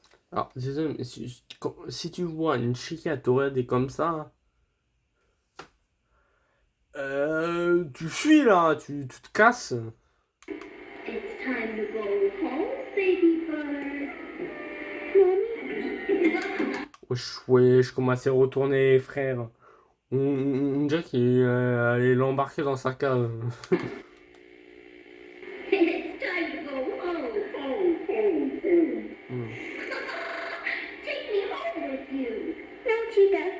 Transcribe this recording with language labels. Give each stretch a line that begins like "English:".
French: Alors, désolé, mais si tu vois une chica te regarder comme ça, tu fuis là, tu te casses.
English: It's time to go home, baby bird. Mommy,
French: Wesh, wesh, comment c'est retourné, frère? On dirait qu'il allait l'embarquer dans sa cave.
English: It's time to go home. Take me home with you. No, Chica.